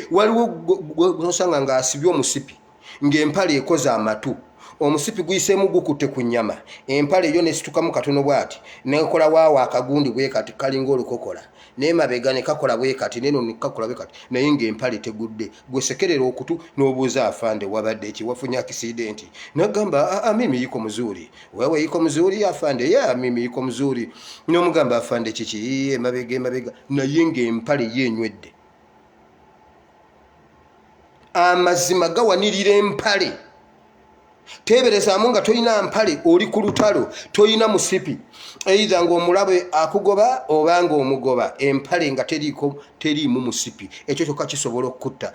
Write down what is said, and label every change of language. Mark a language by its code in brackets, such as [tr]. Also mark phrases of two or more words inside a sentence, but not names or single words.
[lg] Waliwo gosanga nga asibye omusipi ng'empale ekoza amatu, omusipi guyiseemu gukutte ku nnyama, empale yo nesitukamu katono bw'ati nekola waawo akagundi bwe kati kalinga olukokola n'emabega ne kakola bwe kati neno ne kakola bwe kati naye ng'empale tegudde. Gwesekerera okutu n'obuuza afande wabadde eki wafunye akisidenti nagamba [sw] mimi yiko mzuri, wewe yiko mzuri afande? Ya mimi yiko mzuri. [lg] N'omugamba afande kiki emabega naye ng'empale yenywedde. Amazima gawanirira empale. Teberezaamu nga toyina mpale oli ku lutalo toyina musipi either ng'omulabe akugoba oba ng'omugoba empale nga teriimu musipi ekyo kyokka kisobola okutta.